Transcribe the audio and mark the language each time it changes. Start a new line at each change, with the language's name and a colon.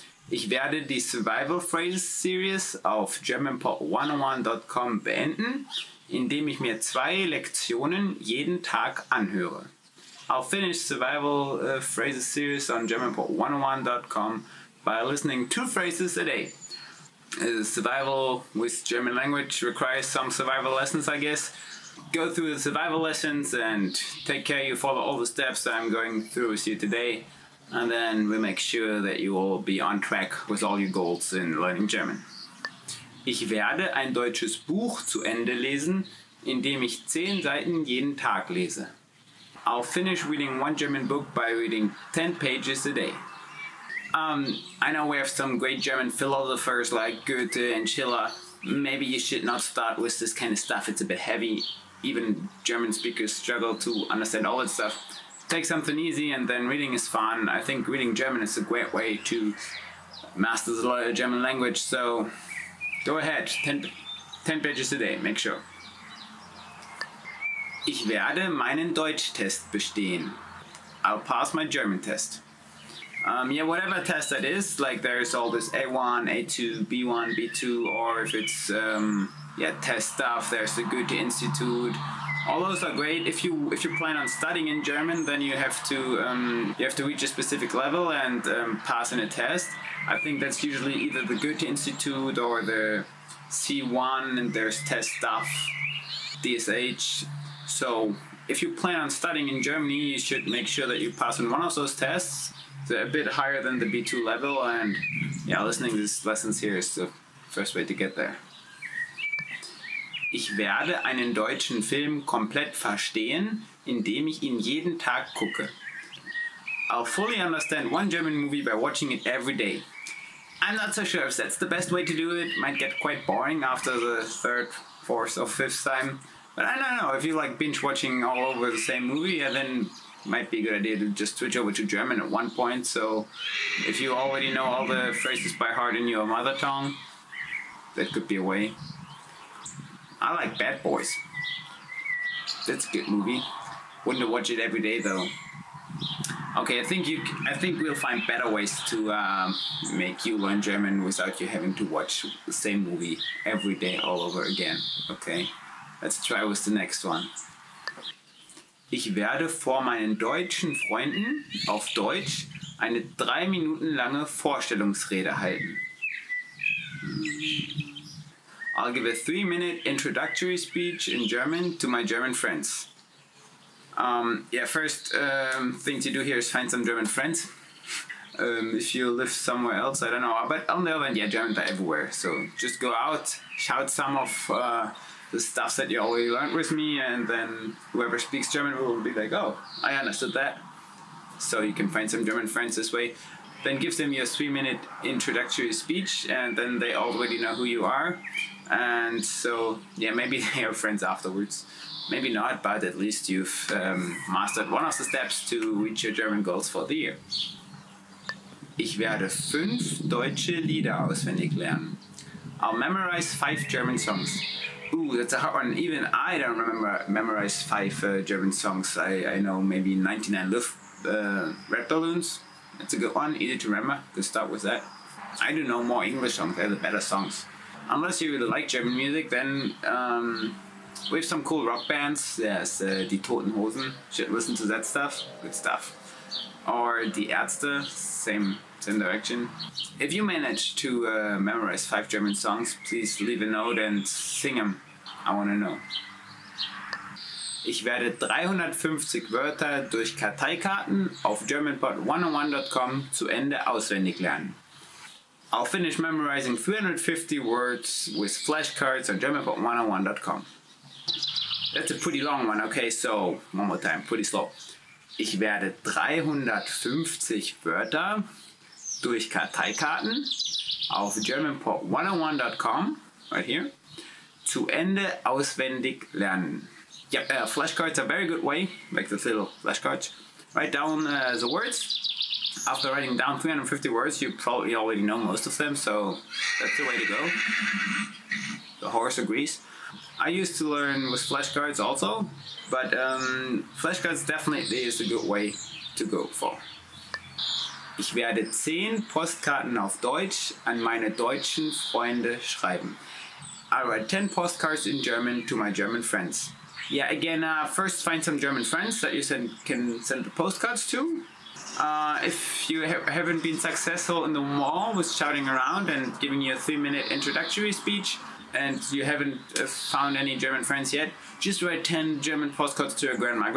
German: Ich werde die Survival Phrases Series auf GermanPod101.com beenden, indem ich mir 2 Lektionen jeden Tag anhöre.
English: I'll finish Survival Phrases Series on GermanPod101.com by listening 2 phrases a day. Survival with German language requires some survival lessons, I guess. Go through the survival lessons and take care you follow all the steps that I'm going through with you today. And then we'll make sure that you will be on track with all your goals in learning German.
German: Ich werde ein deutsches Buch zu Ende lesen, indem ich 10 Seiten jeden Tag lese.
English: I'll finish reading 1 German book by reading 10 pages a day. I know we have some great German philosophers like Goethe and Schiller. Maybe you should not start with this kind of stuff, it's a bit heavy. Even German speakers struggle to understand all that stuff. Take something easy and then reading is fun. I think reading German is a great way to master the German language, so go ahead, 10 pages a day, make sure.
German: Ich werde meinen Deutschtest bestehen.
English: I'll pass my German test. Yeah, whatever test that is, like there's all this A1, A2, B1, B2, or if it's test stuff, there's the Goethe Institute. All those are great. If you plan on studying in German, then you have to reach a specific level and pass in a test. I think that's usually either the Goethe Institute or the C1, and there's test stuff, DSH. So if you plan on studying in Germany, you should make sure that you pass on one of those tests. So a bit higher than the B2 level, and yeah, listening to these lessons here is the first way to get there.
German: Ich werde einen deutschen Film komplett verstehen, indem ich ihn jeden Tag gucke.
English: I'll fully understand one German movie by watching it every day. I'm not so sure if that's the best way to do it. Might get quite boring after the third, fourth, or fifth time. But I don't know, if you like binge watching all over the same movie, then it might be a good idea to just switch over to German at one point. So if you already know all the phrases by heart in your mother tongue, that could be a way. I like Bad Boys. That's a good movie. Wouldn't watch it every day though. Okay, I think we'll find better ways to make you learn German without you having to watch the same movie every day all over again. Okay, let's try with the next one.
German: Ich werde vor meinen deutschen Freunden auf Deutsch eine 3 Minuten lange Vorstellungsrede halten.
English: I'll give a 3-minute introductory speech in German to my German friends. Yeah, first thing to do here is find some German friends. If you live somewhere else, I don't know. But on the other hand, yeah, Germans are everywhere. So just go out, shout some of the stuff that you already learned with me, and then whoever speaks German will be like, oh, I understood that. So you can find some German friends this way. Then give them your 3-minute introductory speech, and then they already know who you are. And so, yeah, maybe they are friends afterwards. Maybe not, but at least you've mastered one of the steps to reach your German goals for the year.
German: Ich werde 5 deutsche Lieder auswendig lernen.
English: I'll memorize 5 German songs. Ooh, that's a hard one. Even I don't memorize 5 German songs. I know maybe 99 Red Balloons. That's a good one, easy to remember. Good start with that. I do know more English songs. They're the better songs. Unless you really like German music, then we have some cool rock bands. There's Die Toten Hosen. Should listen to that stuff. Good stuff. Or Die Ärzte. Same direction. If you manage to memorize 5 German songs, please leave a note and sing them. I want to know.
German: Ich werde 350 Wörter durch Karteikarten auf germanpod101.com zu Ende auswendig lernen.
English: I'll finish memorizing 350 words with flashcards on germanpod101.com. That's a pretty long one. Okay, so one more time, pretty slow.
German: Ich werde 350 Wörter durch Karteikarten auf germanpod101.com,
English: right here,
German: zu Ende auswendig lernen.
English: Yeah, flashcards are a very good way, like the little flashcards. Write down the words. After writing down 350 words, you probably already know most of them, so that's the way to go. The horse agrees. I used to learn with flashcards also, but flashcards definitely is a good way to go for.
German: Ich werde 10 Postkarten auf Deutsch an meine deutschen Freunde schreiben.
English: I'll write 10 postcards in German to my German friends. Yeah, again, first find some German friends that you can send the postcards to. If you haven't been successful in the mall with shouting around and giving you a 3-minute introductory speech, and you haven't found any German friends yet, just write 10 German postcards to your grandma.